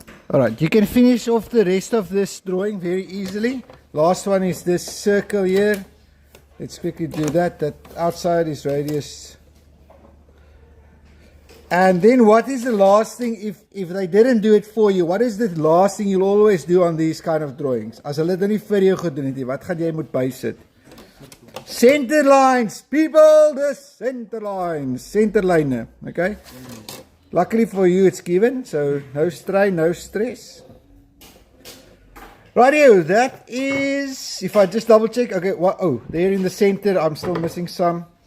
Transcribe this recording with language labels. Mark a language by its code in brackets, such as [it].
[en] Alright, you can finish off the rest of this drawing very easily. Last one is this circle here. Let's quickly do that. That outside is radius. And then what is the last thing, if they didn't do it for you, what is the last thing you'll always do on these kind of drawings? [af] As hulle dit nie vir jou gedoen het, wat gaan jy moet bysit? [en] Center lines, people, the center lines, center line, okay? Luckily for you it's given, so no strain, no stress. Rightio, that is, if I just double check, okay, what, oh, there in the center, I'm still missing some.